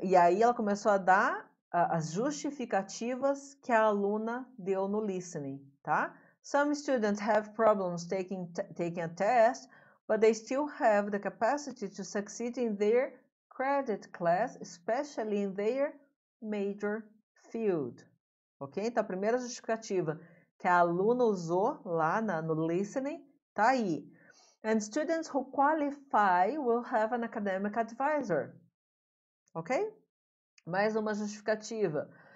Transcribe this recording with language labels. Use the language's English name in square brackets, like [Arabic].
[Portuguese] E aí ela começou a dar as justificativas que a aluna deu no listening, tá? [English] Some students have problems taking a test, but they still have the capacity to succeed in their credit class, especially in their major field. Ok? [Portuguese] Então, a primeira justificativa que a aluna usou lá no listening tá aí. [English] And students who qualify will have an academic advisor. Ok? [Portuguese] Mais uma justificativa.